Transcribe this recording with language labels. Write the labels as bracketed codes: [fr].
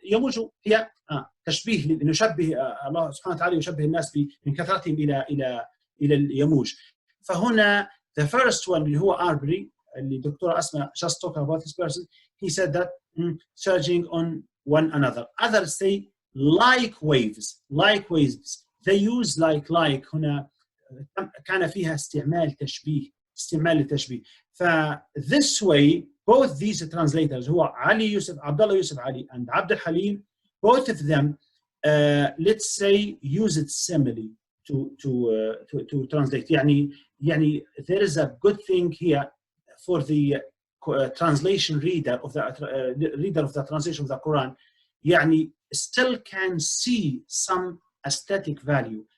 [ar] يموج هي تشبيه، نشبه الله سبحانه وتعالى يشبه الناس من كثرتهم إلى اليموج. فهنا [en] the first one [ar] اللي هو [en] Arbery [ar] اللي دكتورة أسماء [en] just talking about this person, he said that surging on one another. Others say like waves. They use like [ar] هنا كان فيها استعمال تشبيه استعمال التشبيه. [en] ف this way both these translators [ar] هو علي يوسف عبد الله يوسف علي [en] and عبد الحليم, both of them let's say use it simile to translate. [ar] يعني [en] there is a good thing here for the translation reader of the translation of the Quran, يعني still can see some aesthetic value.